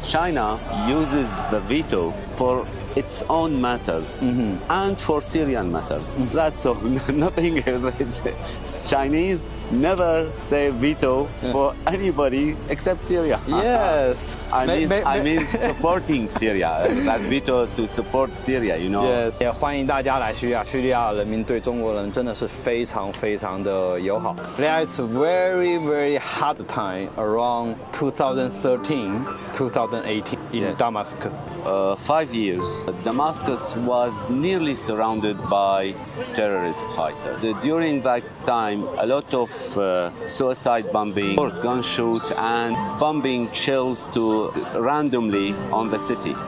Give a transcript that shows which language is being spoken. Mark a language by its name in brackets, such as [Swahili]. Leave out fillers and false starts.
[English] China uses the veto for its own matters and for Syrian matters. That's all. Nothing else. Chinese never say veto for anybody except Syria. Yes. I mean supporting Syria. That veto to support Syria, you know. Yes. [Chinese] 也欢迎大家来叙利亚，叙利亚人民对中国人真的是非常非常的友好。 [English] There's very very hard time around 2013, 2018 in Damascus. 5 years, Damascus was nearly surrounded by terrorist fighters. During that time, a lot of suicide bombing, gunshot, and bombing shells to randomly on the city.